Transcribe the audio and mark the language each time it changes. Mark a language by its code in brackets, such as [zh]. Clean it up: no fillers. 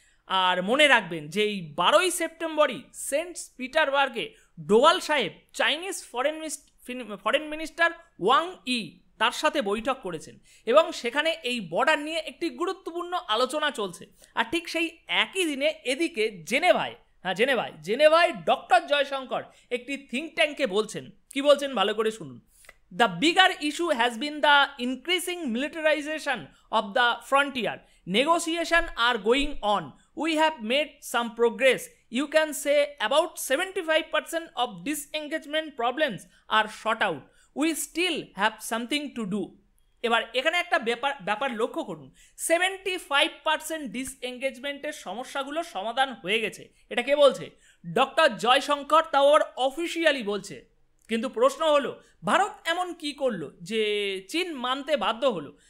[bn] আর মনে রাখবেন যে এই 12ই সেপ্টেম্বরই সেন্ট পিটারবার্গে ডোভাল সাহেব Chinese foreign minister Wang Yi তার সাথে বৈঠক করেছেন এবং সেখানে এই বর্ডার নিয়ে একটি গুরুত্বপূর্ণ আলোচনা চলছে। আর ঠিক সেই একই দিনে এদিকে জেনেভায় ডক্টর জয়শঙ্কর একটি থিঙ্ক ট্যাঙ্কে বলছেন, কি বলছেন ভালো করে শুনুন। [en] The bigger issue has been the increasing militarization of the frontier. Negotiations are going on. We have made some progress. You can say about 75% of disengagement problems are shot out. We still have something to do. [bn] এবার এখানে একটা ব্যাপার লক্ষ্য করুন, 75% ডিসএঙ্গেজমেন্টের সমস্যাগুলো সমাধান হয়ে গেছে। এটা কে বলছে? ডক্টর জয়শঙ্কর, তাও আবার অফিসিয়ালি বলছে। কিন্তু প্রশ্ন হলো, ভারত এমন কি করলো যে চীন মানতে বাধ্য হলো?